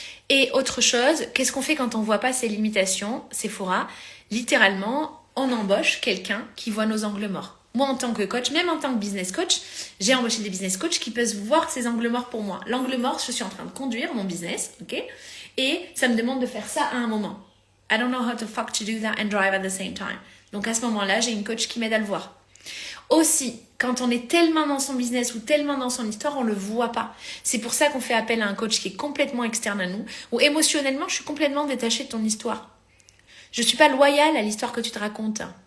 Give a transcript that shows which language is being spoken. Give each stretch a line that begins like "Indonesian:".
French: Et autre chose, qu'est-ce qu'on fait quand on ne voit pas ses limitations? Sephora, littéralement, on embauche quelqu'un qui voit nos angles morts. Moi, en tant que coach, même en tant que business coach, j'ai embauché des business coachs qui peuvent voir ces angles morts pour moi. L'angle mort, je suis en train de conduire mon business, ok? Et ça me demande de faire ça à un moment.
English: I don't know how the fuck to do that and drive at the same time.
French: Donc à ce moment-là, j'ai une coach qui m'aide à le voir. Aussi, quand on est tellement dans son business ou tellement dans son histoire, on ne le voit pas. C'est pour ça qu'on fait appel à un coach qui est complètement externe à nous, ou émotionnellement, je suis complètement détachée de ton histoire. Je ne suis pas loyale à l'histoire que tu te racontes.